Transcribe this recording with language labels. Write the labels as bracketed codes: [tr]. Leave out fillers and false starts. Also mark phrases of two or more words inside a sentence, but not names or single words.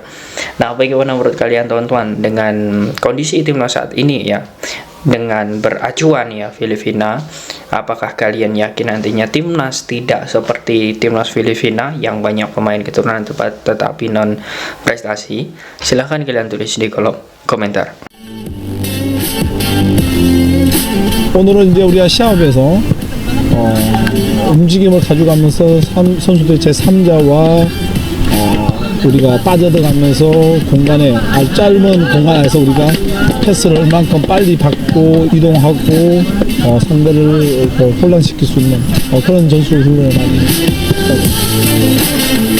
[id] Nah, bagaimana menurut kalian teman-teman dengan kondisi timnas saat ini ya, dengan beracuan ya Filipina, apakah kalian yakin nantinya timnas tidak seperti timnas Filipina yang banyak pemain keturunan tetapi non prestasi? Silahkan kalian tulis di kolom komentar. [ko] 오늘은 이제 우리가 시합에서 움직임을 가져가면서 선수들의 제3자와 우리가 빠져들어가면서 공간에 아주 짧은 공간 안에서 우리가 패스를 얼만큼 빨리 받고 이동하고 상대를 혼란시킬 수 있는 그런 전술 훈련을 많이 했습니다.